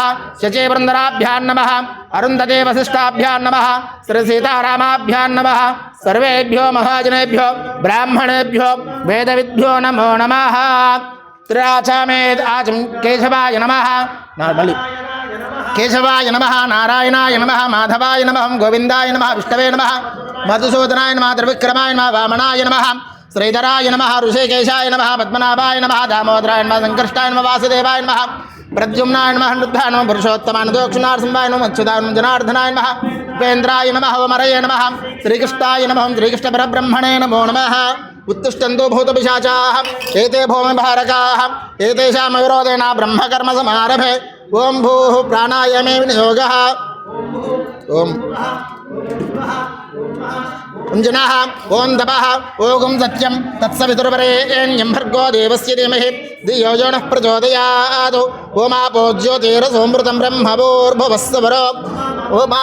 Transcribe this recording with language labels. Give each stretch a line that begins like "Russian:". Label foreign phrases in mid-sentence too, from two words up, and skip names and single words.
Sanskrit: शचीवृन्दराभ्यां नमः. अरुन्धती वसिष्ठाभ्यां नमः. श्रीसीतारामाभ्यां नमः. सर्वेभ्यो महाजनेभ्यो ब्राह्मणेभ्यो वेदविद्भ्यो नमो नमः. त्रिराचामेद आचम केशवाय नमः. కేశవాయ నమః నారాయణాయ నమః మాధవాయ నమః గోవిందాయ నమః విష్ణవే నమః మధుసూదనాయ నమః త్రివిక్రమాయ నమః వామనాయ నమః శ్రీధరాయ నమః ఋషికేశాయ నమః పద్మనాభాయ నమః దామోదరాయ నమః సంకర్షాయ నమః వాసుదేవాయ నమః ప్రద్యుమ్నాయ నమః నృద్ధాయ నమః పురుషోత్తమాయ దోక్షిణార్సింహాయ నమః అచ్యుతాయ నమః జనార్దనాయ నమః ఉపేంద్రాయ నమః ఓమరయే నమః శ్రీకృష్ణాయ నమః శ్రీకృష్ణ పరబ్రహ్మణే నమో నమః उत्तिष्ठन्तु भूतपिशाचाः एते भूमिभारकाः एतेषां विरोधेन ब्रह्मकर्म समारभे ओं भूः प्राणायामे विनियोगः ओं कुञ्जनः ओं तपः ओं सत्यं तत्सवितुर्वरेण्यं भर्गो देवस्य धीमहि धियो यो नः प्रचोदयात् ओमापो ज्योतिरसोऽमृतं ब्रह्मभूर्भुवस्सुवरो ओमा